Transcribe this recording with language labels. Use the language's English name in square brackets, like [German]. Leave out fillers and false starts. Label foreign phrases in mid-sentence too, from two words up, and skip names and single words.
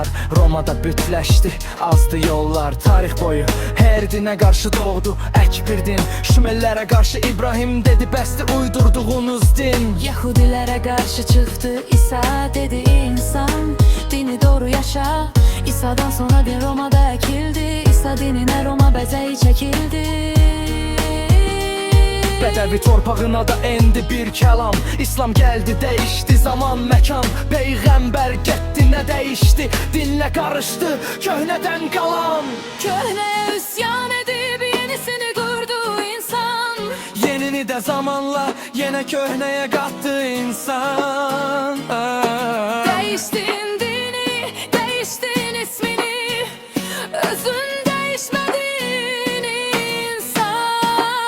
[Azerbaijani] Roma'da bütləşdi, azdı yollar. Tarix boyu [Turkish] her dine karşı doğdu ek bir din. [Azerbaijani] Şumerlərə karşı İbrahim dedi, bəsdir uydurduğunuz din. [Turkish] Yahudilere karşı çıktı İsa, dedi insan dini doğru yaşa. İsa'dan sonra din Roma'da ekildi. İsa dinine Roma bezeyi çekildi. [Azerbaijani] Bədəvi torpağına da endi bir kəlam. İslam gəldi, dəyişdi zaman, məkan. Peyğəmbər getdi, nə dəyişdi? Dinlə qarışdı, köhnədən qalan. [Turkish] Köhneye isyan edip yenisini kurdu insan. Yenini de zamanla yine köhneye kattı insan. Değiştin dini, değiştin ismini, özün değişmedin insan.